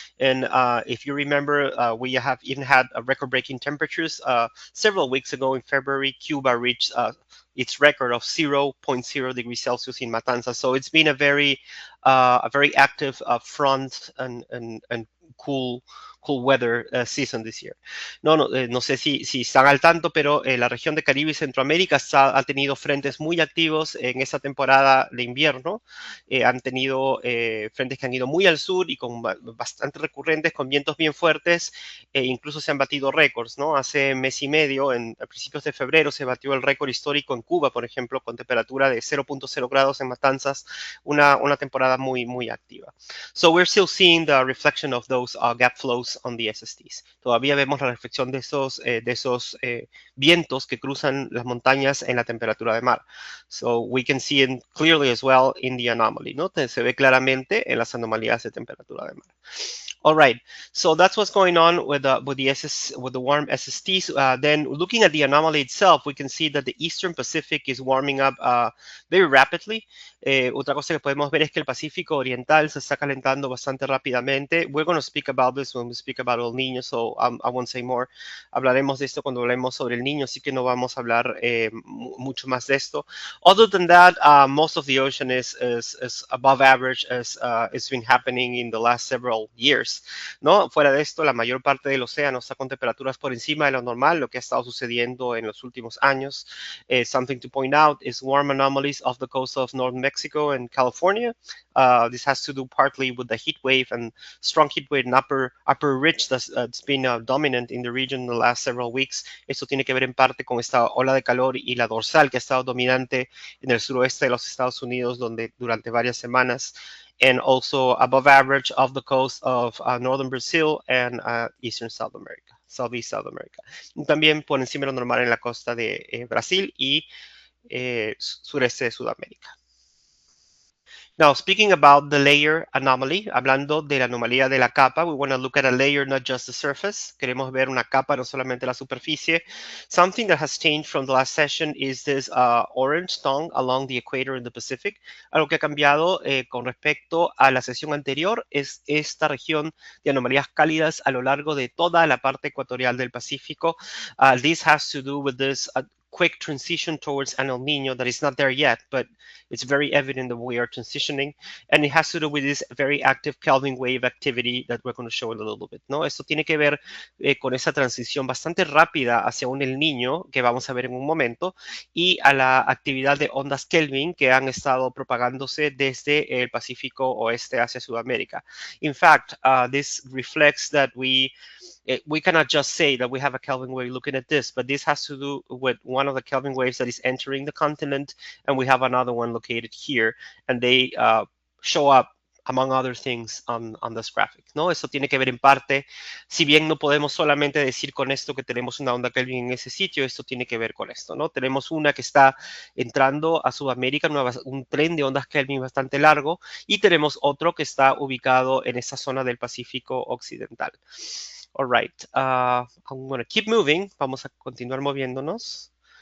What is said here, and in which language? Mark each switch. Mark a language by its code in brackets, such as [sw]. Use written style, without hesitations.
[en] And if you remember, we have even had record-breaking temperatures. Several weeks ago in February, Cuba reached its record of 0.0 degrees Celsius in Matanzas. So it's been a very active front and cool weather season this year. [es] No sé si están al tanto, pero la región de Caribe y Centroamérica ha tenido frentes muy activos en esta temporada de invierno. Han tenido frentes que han ido muy al sur y con bastante recurrentes, con vientos bien fuertes, incluso se han batido récords, ¿no? Hace mes y medio, a principios de febrero, se batió el récord histórico en Cuba, por ejemplo, con temperatura de 0.0 grados en Matanzas, una temporada muy, muy activa. [en] So we're still seeing the reflection of those gap flows on the SSTs. [es] Todavía vemos la reflexión de esos vientos que cruzan las montañas en la temperatura de mar. [en] So we can see it clearly as well in the anomaly, ¿no? [es] Se ve claramente en las anomalías de temperatura de mar. [en] All right, so that's what's going on with the warm SSTs. Then looking at the anomaly itself, we can see that the Eastern Pacific is warming up very rapidly. [es] Otra cosa que podemos ver es que el Pacífico Oriental se está calentando bastante rápidamente. [en] We're going to speak about this when we speak about El Niño, so I won't say more. [es] Hablaremos de esto cuando hablemos sobre el Niño, así que no vamos a hablar mucho más de esto. [en] Other than that, most of the ocean is above average, as it's been happening in the last several years. [es] ¿No? Fuera de esto, la mayor parte del océano está con temperaturas por encima de lo normal, lo que ha estado sucediendo en los últimos años. [en] Something to point out is warm anomalies off the coast of North Mexico and California. This has to do partly with the heat wave and strong heat wave and upper ridge that's been dominant in the region in the last several weeks. [es] Esto tiene que ver en parte con esta ola de calor y la dorsal que ha estado dominante en el suroeste de los Estados Unidos donde durante varias semanas, [en] and also above average of the coast of northern Brazil and eastern South America, Southeast South America. [es] Y también por encima de lo normal en la costa de Brasil y sureste de Sudamérica. [en] Now, speaking about the layer anomaly, [es] hablando de la anomalía de la capa, [en] we want to look at a layer, not just the surface. [es] Queremos ver una capa, no solamente la superficie. [en] Something that has changed from the last session is this orange tongue along the equator in the Pacific. [es] Algo que ha cambiado con respecto a la sesión anterior es esta región de anomalías cálidas a lo largo de toda la parte ecuatorial del Pacífico. [en] This has to do with this quick transition towards an El Nino that is not there yet, but it's very evident that we are transitioning, and it has to do with this very active Kelvin wave activity that we're going to show in a little bit, ¿no? [es] Esto tiene que ver con esa transición bastante rápida hacia un El Niño que vamos a ver en un momento y a la actividad de ondas Kelvin que han estado propagándose desde el Pacífico oeste hacia Sudamérica. [en] In fact, this reflects that we cannot just say that we have a Kelvin wave looking at this, but this has to do with one of the Kelvin waves that is entering the continent, and we have another one located here, and they show up among other things on this graphic, ¿no? [es] Eso tiene que ver en parte, si bien no podemos solamente decir con esto que tenemos una onda Kelvin en ese sitio, esto tiene que ver con esto, ¿no? Tenemos una que está entrando a Sudamérica, un tren de ondas Kelvin bastante largo, y tenemos otro que está ubicado en esa zona del Pacífico Occidental. [en] All right, I'm going to keep moving. [es] Vamos a continuar moviéndonos.